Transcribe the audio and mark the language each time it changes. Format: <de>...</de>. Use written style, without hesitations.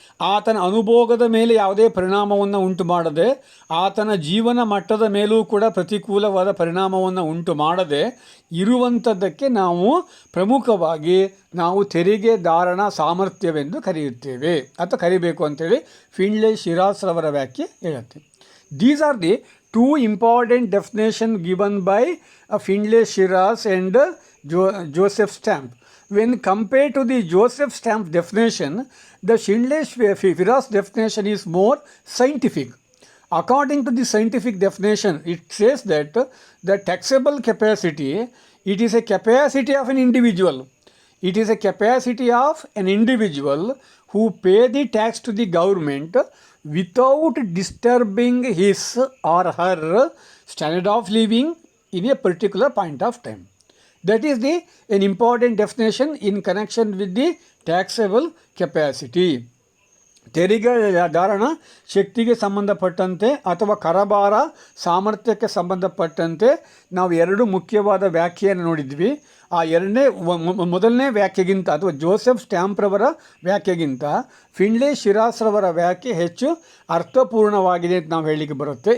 <kn>ಆತನ ಅನುಭೋಗದ ಮೇಲೆ ಯಾವುದೇ ಪರಿಣಾಮವನ್ನು ಉಂಟು ಮಾಡದೆ, ಆತನ ಜೀವನ ಮಟ್ಟದ ಮೇಲೂ ಕೂಡ ಪ್ರತಿಕೂಲವಾದ ಪರಿಣಾಮವನ್ನು ಉಂಟು ಮಾಡದೆ ಇರುವಂಥದ್ದಕ್ಕೆ ನಾವು ಪ್ರಮುಖವಾಗಿ ತೆರಿಗೆದಾರನ ಸಾಮರ್ಥ್ಯವೆಂದು ಕರೆಯುತ್ತೇವೆ ಅಥವಾ ಕರಿಬೇಕು ಅಂತೇಳಿ ಫಿಂಡ್ಲೆ ಶಿರಾಸ್ರವರ ವ್ಯಾಖ್ಯೆ ಹೇಳುತ್ತೆ.</kn> <en>These are the two important definition given by Findlay Shirras and Joseph Stamp. When compared to the Joseph Stamp definition, the Findlay-Shiraz definition is more scientific. According to the scientific definition, it says that the taxable capacity, it is a capacity of an individual. It is a capacity of an individual who pay the tax to the government without disturbing his or her standard of living in a particular point of time. That is an important definition in connection with the taxable capacity.</en> <kn>ತೆರಿಗೆದಾರನ ಶಕ್ತಿಗೆ ಸಂಬಂಧಪಟ್ಟಂತೆ ಅಥವಾ ಕರಬಾರ ಸಾಮರ್ಥ್ಯಕ್ಕೆ ಸಂಬಂಧಪಟ್ಟಂತೆ ನಾವು ಎರಡು ಮುಖ್ಯವಾದ ವ್ಯಾಖ್ಯೆಯನ್ನು ನೋಡಿದ್ವಿ. ಆ ಮೊದಲನೇ ವ್ಯಾಖ್ಯೆಗಿಂತ ಅಥವಾ ಜೋಸೆಫ್ ಸ್ಟ್ಯಾಂಪ್ರವರ ವ್ಯಾಖ್ಯೆಗಿಂತ ಫಿಂಡ್ಲೆ ಶಿರಾಸ್ರವರ ವ್ಯಾಖ್ಯೆ ಹೆಚ್ಚು ಅರ್ಥಪೂರ್ಣವಾಗಿದೆ ಅಂತ ನಾವು ಹೇಳಲಿಕ್ಕೆ ಬರುತ್ತೆ.</kn>